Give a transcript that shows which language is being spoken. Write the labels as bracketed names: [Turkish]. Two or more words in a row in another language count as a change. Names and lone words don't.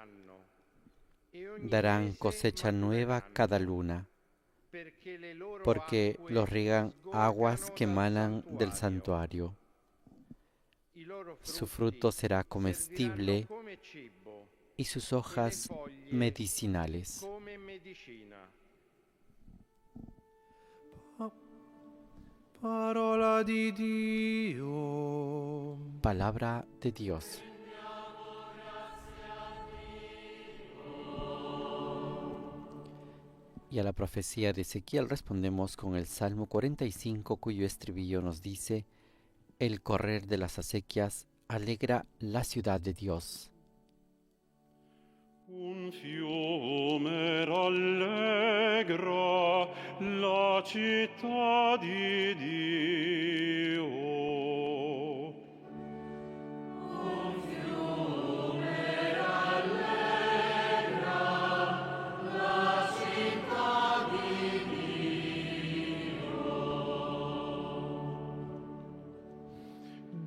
[Spanish] Darán cosecha nueva cada luna, porque los riegan aguas que emanan del santuario. Su fruto será comestible y sus hojas medicinales. [Italian] Parola di Dio. [Spanish] Palabra de Dios. Y a la profecía de Ezequiel respondemos con el Salmo 45, cuyo estribillo nos dice: el correr de las acequias alegra la ciudad de Dios. [Italian] Un fiume rallegra la città di Dio. Un fiume rallegra la città di Dio.